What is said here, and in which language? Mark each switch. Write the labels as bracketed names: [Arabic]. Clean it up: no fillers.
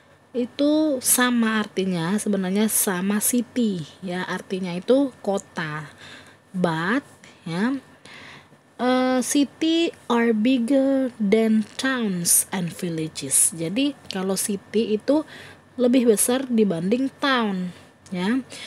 [Indonesian] itu sama artinya, sebenarnya sama city ya, artinya itu kota. [English] But ya, city are bigger than towns and villages. [Indonesian] Jadi kalau city itu lebih besar dibanding town ya.